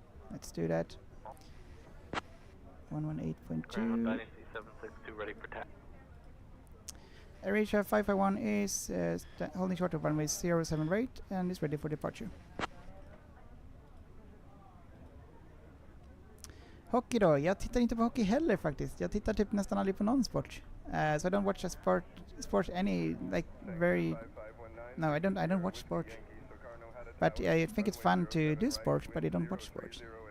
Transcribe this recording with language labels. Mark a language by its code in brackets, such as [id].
[en] Let's do that. 118.2. Ready for taxi. AirAsia 551 is holding short of runway 07 right and is ready for departure. [sv] Hockey då? Jag tittar inte på hockey heller faktiskt. Jag tittar typ nästan aldrig på någon sport. [en] So I don't watch a sport any like very. No, I don't watch sport. But I think it's fun to do sports, but I don't watch sports.